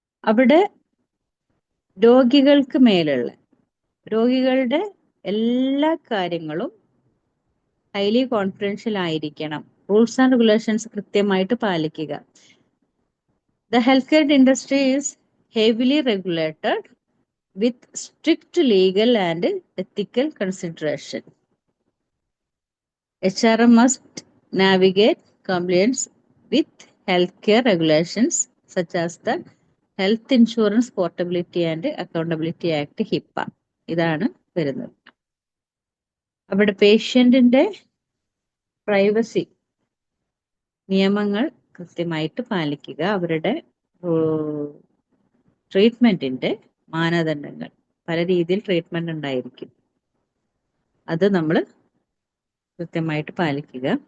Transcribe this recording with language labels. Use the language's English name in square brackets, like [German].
[Malayalam] അവിടെ രോഗികൾക്ക് മേലുള്ള രോഗികളുടെ എല്ലാ കാര്യങ്ങളും ഹൈലി കോൺഫിഡൻഷ്യൽ ആയിരിക്കണം. റൂൾസ് ആൻഡ് റെഗുലേഷൻസ് കൃത്യമായിട്ട് പാലിക്കുക. [English] The healthcare industry is heavily regulated with strict legal and ethical consideration. HRM must navigate compliance with healthcare regulations such as the Health Insurance Portability and Accountability Act HIPAA. [Malayalam] ഇതാണ് വരുന്നത്. അവിടെ പേഷ്യന്റിന്റെ privacy നിയമങ്ങൾ കൃത്യമായിട്ട് പാലിക്കുക. അവരുടെ ട്രീറ്റ്മെന്റിന്റെ മാനദണ്ഡങ്ങൾ, പല രീതിയിൽ ട്രീറ്റ്മെന്റ് ഉണ്ടായിരിക്കും, അത് നമ്മൾ കൃത്യമായിട്ട് പാലിക്കുക.